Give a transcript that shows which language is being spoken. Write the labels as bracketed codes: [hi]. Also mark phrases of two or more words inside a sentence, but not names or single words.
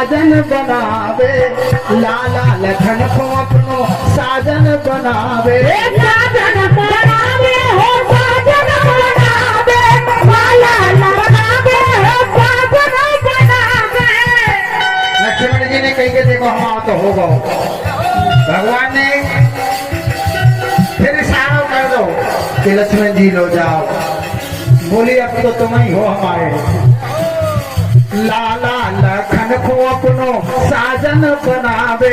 [hi] साजन बनावे, लाला लखन को अपनो साजन बनावे। साजन बनावे हो साजन बनावे, लाला बनावे हो साजन बनावे। लक्ष्मण जी ने कही के देखो हम आओ तो होगा। भगवान ने फिर इशारा कर दो कि लक्ष्मण जी लो जाओ। बोली अब तो तुम ही हो हमारे। लाला लखन को अपनो साजन बनावे।